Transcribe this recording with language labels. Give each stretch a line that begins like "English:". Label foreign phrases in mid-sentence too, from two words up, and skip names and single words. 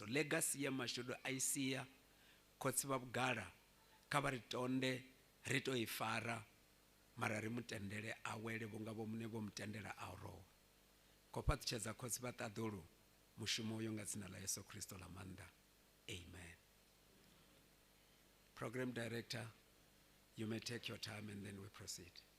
Venda: Legacy ya Mashudu a i sia khotsi vha vhugala kha vha ri tonde ri to i fara mara ri mutendele a wele vhunga vho mune vho mutendela a rowa. Khou fhaṱutshedza khotsi vha ṱaḓulu mushumo uyo nga dzina ḽa Yesu Kristo ḽa maanḓa. Amen.
English: Program Director, you may take your time and then we proceed.